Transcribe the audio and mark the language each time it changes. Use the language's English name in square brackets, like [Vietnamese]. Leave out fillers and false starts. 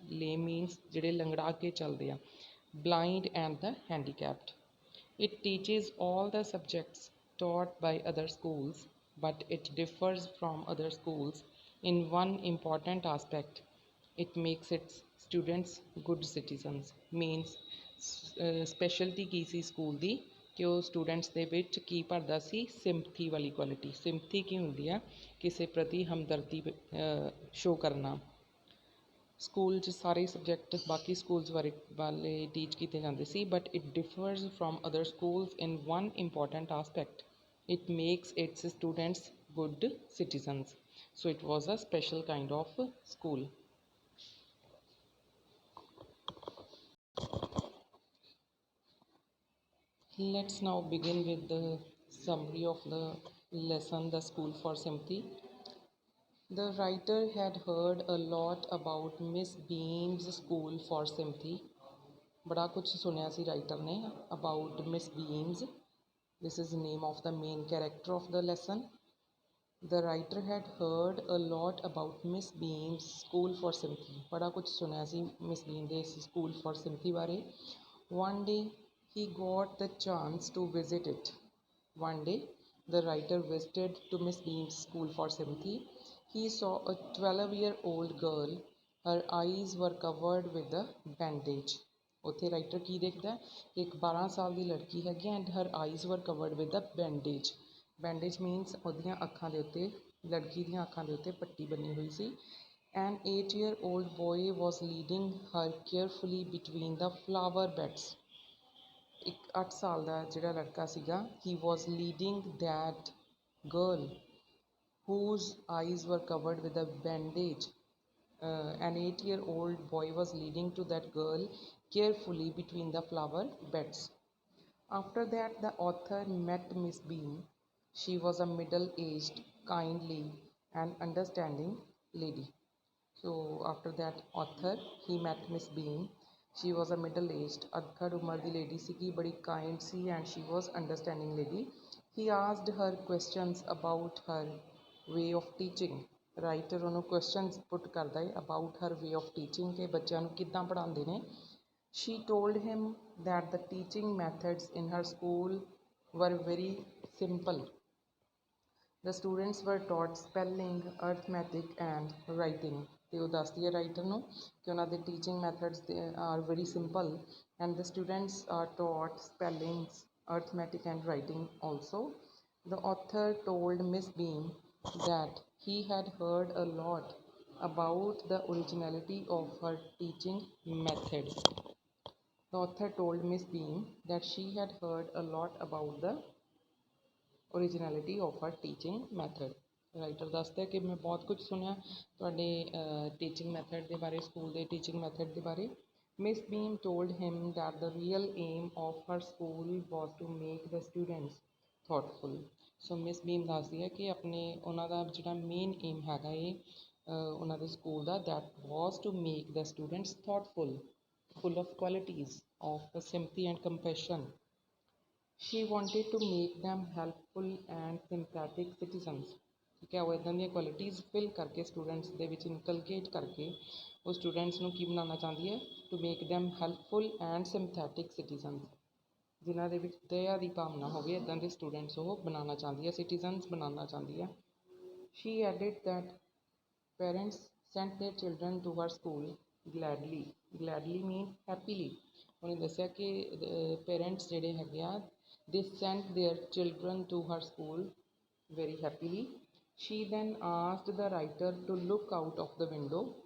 [English] Lame means [Punjabi] ਜਿਹੜੇ ਲੰਗੜਾ ਕੇ ਚੱਲਦੇ ਆ, [English] blind and the handicapped. It teaches all the subjects taught by other schools, but it differs from other schools in one important aspect. It makes its students good citizens. Means specialty [Punjabi] Ki ਸੀ school ਦੀ ਕਿ ਉਹ students ਦੇ ਵਿੱਚ ਕੀ ਭਰਦਾ ਸੀ, sympathy ਵਾਲੀ quality. Sympathy ਕੀ ਹੁੰਦੀ ਆ, ਕਿਸੇ ਪ੍ਰਤੀ ਹਮਦਰਦੀ ਸ਼ੋ ਕਰਨਾ। ਸਕੂਲ 'ਚ ਸਾਰੇ ਸਬਜੈਕਟ ਬਾਕੀ ਸਕੂਲਸ ਵਾਲੇ ਟੀਚ ਕੀਤੇ ਜਾਂਦੇ ਸੀ, [English] But it differs from other schools in one important aspect, it makes its students good citizens. So it was a special kind of school. Let's now begin with the summary of the lesson, The School for Sympathy. The writer had heard a lot about Miss Beam's School for Sympathy. [Punjabi] बड़ा कुछ सुनिया सी writer ने [English] about [Punjabi] Miss Beams. [English] This is the name of the main character of the lesson. The writer had heard a lot about Miss Beam's School for Sympathy. [Punjabi] बड़ा कुछ सुनिया सी Miss Beam दे School for Sympathy बारे. [English] One day he got the chance to visit it. One day the writer visited to Miss Beam's School for Sympathy. He saw a 12-year-old girl. Her eyes were covered with a bandage. [Punjabi] ਉੱਥੇ writer ਕੀ ਦੇਖਦਾ, ਇੱਕ 12 ਸਾਲ ਦੀ ਲੜਕੀ ਹੈਗੀ [English] And her eyes were covered with a bandage. [Punjabi] Bandage means ਉਹਦੀਆਂ ਅੱਖਾਂ ਦੇ ਉੱਤੇ, ਲੜਕੀ ਦੀਆਂ ਅੱਖਾਂ ਦੇ ਉੱਤੇ ਪੱਟੀ ਬੰਨੀ ਹੋਈ ਸੀ. [English] An 8-year-old boy was leading her carefully between the flower beds. [Punjabi] ਇੱਕ 8 ਸਾਲ ਦਾ ਜਿਹੜਾ ਲੜਕਾ ਸੀਗਾ, [English] he was leading that girl whose eyes were covered with a bandage. An 8-year-old boy was leading to that girl carefully between the flower beds. After that, the author met Miss Beam. She was a middle-aged, kindly, and understanding lady. So after that author, he met Miss Beam. She was a middle-aged, [Punjabi] adhad umar di lady ਸੀਗੀ, ਬੜੀ kind ਸੀ, [English] and she was understanding lady. He asked her questions about her way of teaching. [Punjabi] Writer ਉਹਨੂੰ questions ਪੁੱਟ ਕਰਦਾ ਹੈ [English] about her way of teaching, [Punjabi] ਕਿ ਬੱਚਿਆਂ ਨੂੰ ਕਿੱਦਾਂ ਪੜ੍ਹਾਉਂਦੇ ਨੇ. [English] She told him that the teaching methods in her school were very simple. The students were taught spelling, arithmetic and writing. [Punjabi] ਤੇ ਉਹ ਦੱਸਦੀ ਹੈ ਰਾਈਟਰ ਨੂੰ ਕਿ ਉਹਨਾਂ ਦੇ teaching methods [English] are very simple and the students are taught spellings, arithmetic and writing also. The author told Miss Beam that he had heard a lot about the originality of her teaching method. The author told Miss Beam that she had heard a lot about the originality of her teaching method. [Punjabi] Writer ਦੱਸਦਾ ਕਿ ਮੈਂ ਬਹੁਤ ਕੁਝ ਸੁਣਿਆ ਤੁਹਾਡੇ teaching method ਦੇ ਬਾਰੇ, school ਦੇ ਟੀਚਿੰਗ ਮੈਥਡ ਦੇ ਬਾਰੇ. [English] Miss Beam told him that the real aim of her school was to make the students thoughtful. [Punjabi] So miss ਬੀਮ ਦੱਸਦੀ ਹੈ ਕਿ ਆਪਣੇ ਉਹਨਾਂ ਦਾ ਜਿਹੜਾ ਮੇਨ ਏਮ ਹੈਗਾ ਉਹਨਾਂ ਦੇ school ਦਾ, [English] that was to make the students thoughtful, full of qualities of sympathy and compassion. She wanted to make them helpful and sympathetic citizens. [Punjabi] ਠੀਕ ਹੈ, ਉਹ ਇੱਦਾਂ ਦੀਆਂ ਕੁਆਲਿਟੀਜ਼ ਫਿਲ ਕਰਕੇ ਸਟੂਡੈਂਟਸ ਦੇ ਵਿੱਚ ਇਨਕਲਕੇਟ ਕਰਕੇ ਉਹ ਸਟੂਡੈਂਟਸ ਨੂੰ ਕੀ ਬਣਾਉਣਾ ਚਾਹੁੰਦੀ ਹੈ, [English] to make them helpful and sympathetic citizens, [Punjabi] ਜਿਨ੍ਹਾਂ ਦੇ ਵਿੱਚ ਦਇਆ ਦੀ ਭਾਵਨਾ ਹੋਵੇ, ਇੱਦਾਂ ਦੇ ਸਟੂਡੈਂਟਸ ਉਹ ਬਣਾਉਣਾ ਚਾਹੁੰਦੀ ਹੈ, ਸਿਟੀਜ਼ਨਸ ਬਣਾਉਣਾ ਚਾਹੁੰਦੀ ਹੈ. [English] She added that parents sent their children to her school gladly. Gladly mean happily. [Punjabi] ਉਹਨੇ ਦੱਸਿਆ ਕਿ ਪੇਰੈਂਟਸ ਜਿਹੜੇ ਹੈਗੇ ਆ, [English] they sent their children to her school very happily. She then asked the writer to look out of the window.